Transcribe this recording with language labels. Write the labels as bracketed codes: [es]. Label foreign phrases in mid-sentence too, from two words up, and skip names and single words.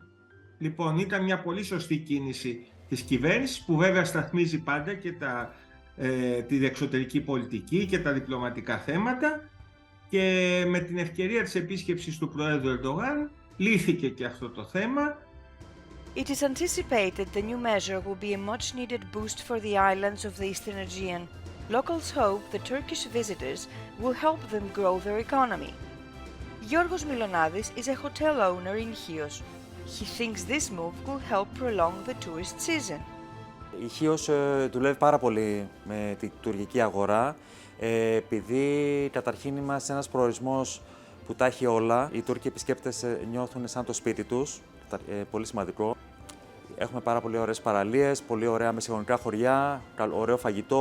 [el] Λοιπόν, ήταν μια πολύ σωστή κίνηση της κυβέρνησης που βέβαια σταθμίζει πάντα και την εξωτερική πολιτική και τα διπλωματικά θέματα και με την ευκαιρία της επίσκεψης του Προέδρου Ερντογάν λύθηκε και αυτό το θέμα. [en] It is anticipated the new measure will be a much-needed boost for the islands of the Eastern Aegean. Locals hope the Turkish visitors will help them grow their economy. Giorgos Milonadis is a hotel owner in Chios. He thinks this move will help prolong the tourist season. [el] Η Chios δουλεύει πάρα πολύ με την τουρκική αγορά, επειδή καταρχήν είμαστε ένας προορισμός που τα έχει όλα. Οι Τούρκοι επισκέπτες νιώθουν σαν το σπίτι τους, πολύ σημαντικό. Έχουμε πάρα πολύ ωραίες παραλίες, πολύ ωραία μεσογειακά χωριά, ωραίο φαγητό.